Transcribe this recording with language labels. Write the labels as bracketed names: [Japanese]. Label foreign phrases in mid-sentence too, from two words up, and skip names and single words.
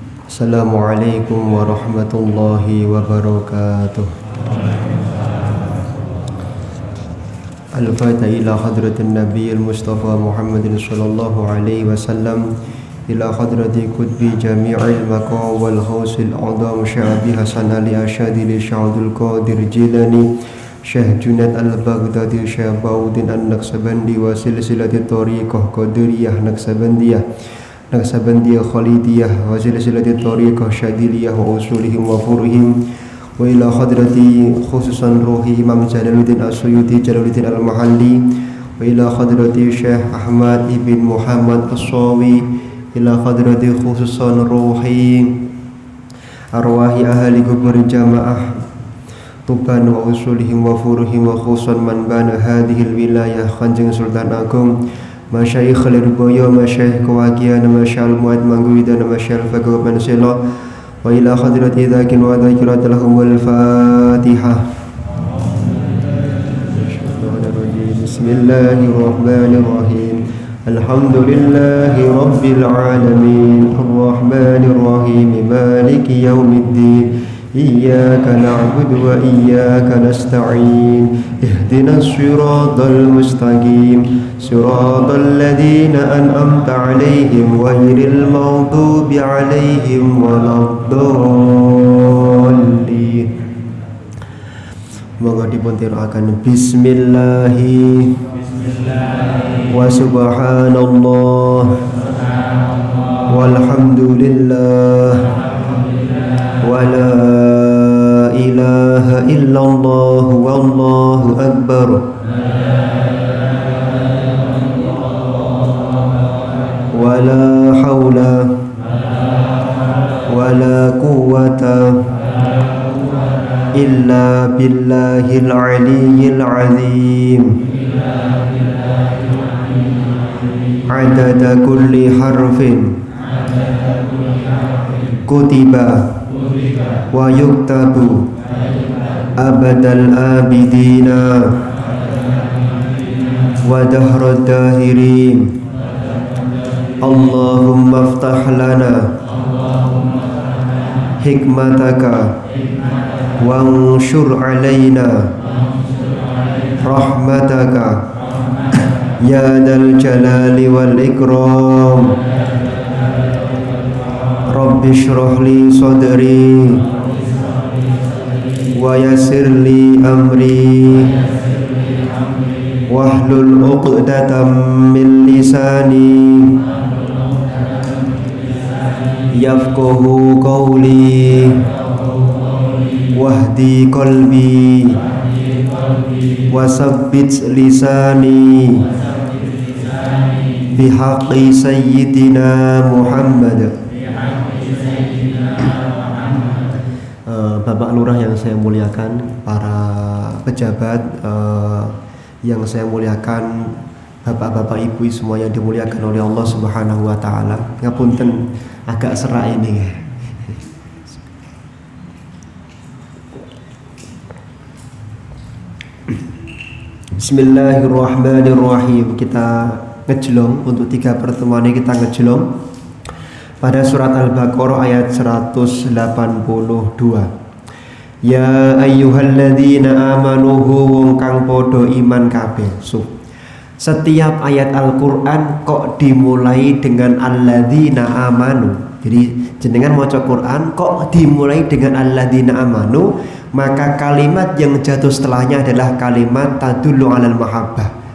[Arabic] السلام عليكم ورحمة الله وبركاته. الفاتحة إلى حضرة النبي المصطفى محمد صلى الله عليه وسلم، إلى حضرة قطب جامع المقام والغوث الأعظم الشيخ أبي الحسن علي الشاذلي وسيدي عبد القادر الجيلاني الشيخ جنيد البغدادي الشيخ بهاء الدين النقشبندي وسلسلة طريقة قادرية نقشبندية خالدية وسلسلة طريقة شاذلية وأصولهم وفروعهم وإلى حضرة خصوصا روح الإمام جلال الدين السيوطي جلال الدين المحلي وإلى حضرة الشيخ أحمد بن محمد الصاوي إلى حضرة خصوصا روح أرواح أهل قبور جماعة Tuban وأصولهم وفروعهم وخصوصا من بنى هذه الولاية Kanjeng Sultan Agung مشايخ Lirboyo، مشايخ Kewakian، مشايخ Muad Mangguidan، مشايخ Fagoh Mansila وإلى حضرة الذاكرين والذاكرات لهم الفاتحة. بسم الله الرحمن الرحيم. الحمد لله رب العالمين الرحمن الرحيم مالك يوم الدين إياك نعبد وإياك نستعين اهدنا الصراط المستقيم صراط الذين أنعمت عليهم غير المغضوب عليهم ولا الضالين. [Javanese] Monggo dipuntiraken [Arabic] بسم الله وسبحان الله والحمد لله ولا إله إلا الله والله أكبر ولا حول ولا قوة إلا بالله العلي العظيم عدد كل حرف كتب ويكتب أبد الآبدين ودهر الداهرين اللهم افتح لنا حكمتك وانشر علينا رحمتك يا ذا الجلال والإكرام رب اشرح لي صدري ويسر لي أمري واحلل عقدة من لساني يفقهوا قولي واهد قلبي وثبت لساني بحق سيدنا محمد. [Indonesian] Bapak Lurah yang saya muliakan, para pejabat yang saya muliakan, bapak-bapak ibu semua yang dimuliakan oleh Allah [Arabic] سبحانه وتعالى. [Indonesian] Ngapunten agak serak ini. Bismillahirrahmanirrahim. Kita ngejlong untuk 3 pertemuan ini, kita ngejlong pada surat Al-Baqarah ayat 182. [Arabic] يا أيها الذين آمنوا [Javanese] wong kang padha iman kabeh. [Indonesian] Setiap ayat Al-Qur'an kok dimulai dengan [Arabic] الذين آمنوا. [Indonesian] Jadi [Javanese] jenengan maca [Indonesian] Quran kok dimulai dengan [Arabic] الذين آمنوا, [Indonesian] maka kalimat yang jatuh setelahnya adalah kalimat [Arabic] تدل على المحبة.